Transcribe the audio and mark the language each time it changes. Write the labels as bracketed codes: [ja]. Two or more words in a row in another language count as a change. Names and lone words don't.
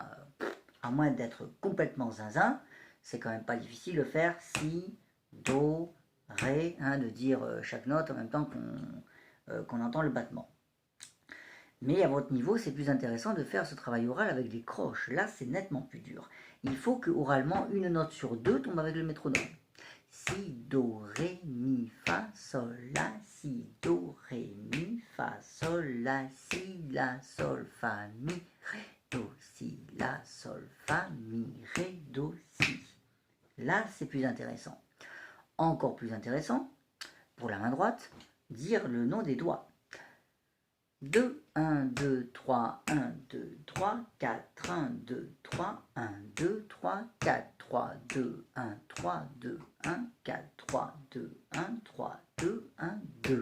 [fr] À moins d'être complètement zinzin, c'est quand même pas difficile de faire si, do, ré, hein, de dire chaque note en même temps qu'on entend le battement. Mais à votre niveau, c'est plus intéressant de faire ce travail oral avec des croches. Là, c'est nettement plus dur. Il faut que oralement, une note sur deux tombe avec le métronome. Si, do, ré, mi, fa, sol, la, si, do, ré, mi, fa, sol, la, si, la, sol, fa, mi, ré, do, si, la, sol, fa, mi, ré, do, si. Là, c'est plus intéressant. Encore plus intéressant, pour la main droite, dire le nom des doigts. 2, 1, 2, 3, 1, 2, 3, 4, 1, 2, 3, 1, 2, 3, 4, 3, 2, 1, 3, 2, 1, 4, 3, 2, 1, 3, 2, 1, 2.